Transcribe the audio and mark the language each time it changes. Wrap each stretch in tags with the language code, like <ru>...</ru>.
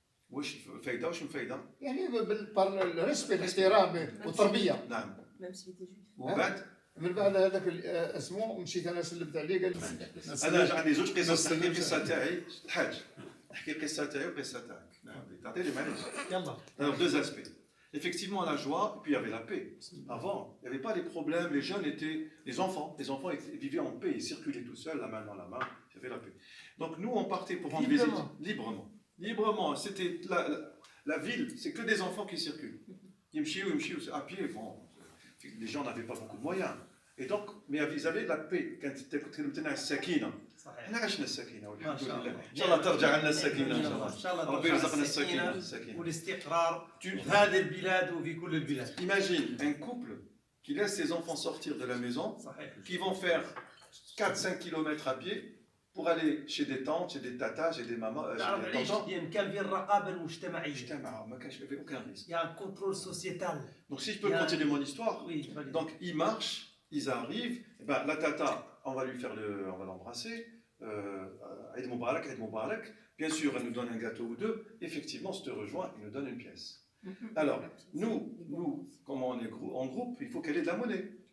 <ar>واش فايده واش من فايده؟ يعني بالريسبي الاحترام والتربيه. نعم. وبعد من بعد هذاك اسمه مشيت انا سلمت عليه قال لي انا عندي 2 قصص. نحكي القصه تاعي الحاج نحكي القصه تاعي والقصه تاعك. تعطيني معليش. يلا.</ar> <fr>Alors 2 aspects. Effectivement la joie et puis il y avait la paix. Avant, il n'y avait pas les problèmes, les jeunes étaient les enfants vivaient en paix, ils circulaient tout seuls, la main dans la main, il y avait la paix. Donc nous on partait pour rendre visite librement, c'était la ville, c'est que des enfants qui circulent. Yimchiou à pied, bon, les gens n'avaient pas beaucoup de moyens. Et donc, mais ils avaient de la paix. Quand tu as السكينة.</fr> <ar>احنا عشنا السكينة والحمد لله. ان شاء الله ترجع لنا السكينة ان شاء الله. ربي يرزقنا السكينة والاستقرار في هذه البلاد وفي كل البلاد.</ar> <fr>Imagine un couple qui laisse ses enfants sortir de la maison, qui vont faire 4-5 km à pied pour aller chez des tantes, chez des tatas, chez des mamans, chez des tontons.</fr> <ar>كان في الرقابة المجتمعية. ما كانش فيه</ar> <fr>aucun risque. Il y a un contrôle sociétal. Donc si je peux continuer mon histoire. Donc ils marchent, ils arrivent, et ben la tata, on va l'embrasser. Eid Mubarak. Bien sûr, elle nous donne un gâteau ou 2. Effectivement, si te rejoint, il nous donne une pièce. Alors, nous, comme on est en groupe, il faut qu'elle ait de la monnaie.</fr>